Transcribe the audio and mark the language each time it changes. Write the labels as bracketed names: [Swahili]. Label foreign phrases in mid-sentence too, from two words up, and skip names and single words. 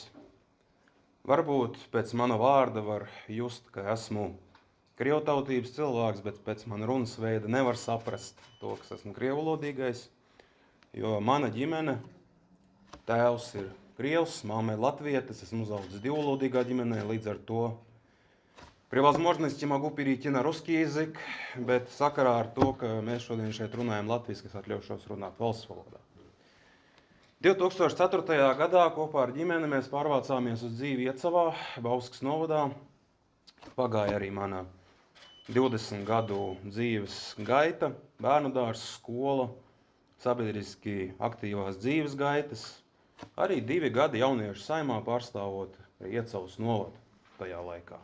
[Latvian] Varbūt pēc mana vārda var just, ka esmu krievtautības cilvēks, bet pēc mana runas veida nevar saprast to, ka esmu krievulodīgais, jo mana ģimene, tēvs ir krievs, mamma ir latvietis, esmu uzaudzis divvalodīgā ģimenē, līdz ar to [Russian] при возможности могу перейти на русский язык, [Latvian] bet sakarā ar to, ka mēs šodien šeit runājam latviski, es atļaušos runāt valsts valodā. 2004. gadā kopā ar ģimeni mēs pārvācāmies uz dzīvi Iecavā, Bauskas novadā. Pagāja arī mana 20 gadu dzīves gaita, bērnu dārzs, skola, sabiedriski aktīvās dzīves gaitas, arī 2 gadi jauniešu saimā pārstāvot Iecavas novadu tajā laikā.